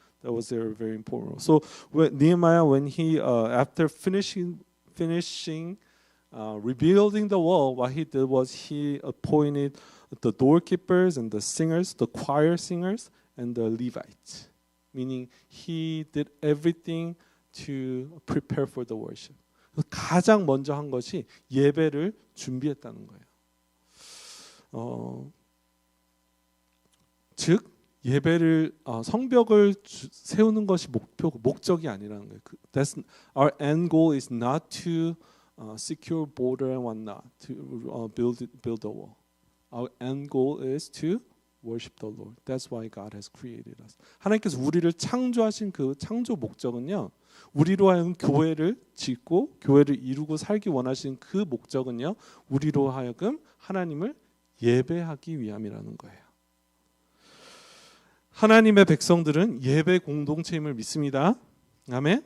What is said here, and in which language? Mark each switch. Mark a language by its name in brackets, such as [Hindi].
[English] That was their very important role. So Nehemiah, when he after finishing rebuilding the wall, what he did was he appointed the doorkeepers and the singers, the choir singers, and the Levites. Meaning he did everything to prepare for the worship. [Korean] 가장 먼저 한 것이 예배를 준비했다는 거예요. 즉 예배를 성벽을 세우는 것이 목적이 아니라는 거예요. [English] That's our end goal is not to secure border and whatnot, to build a wall. Our end goal is to worship the Lord. That's why God has created us. [Korean] 하나님께서 우리를 창조하신 그 창조 목적은요. 우리로 하여금 교회를 짓고 교회를 이루고 살기 원하시는 그 목적은요. 우리로 하여금 하나님을 예배하기 위함이라는 거예요. 하나님의 백성들은 예배 공동체임을 믿습니다. 아멘.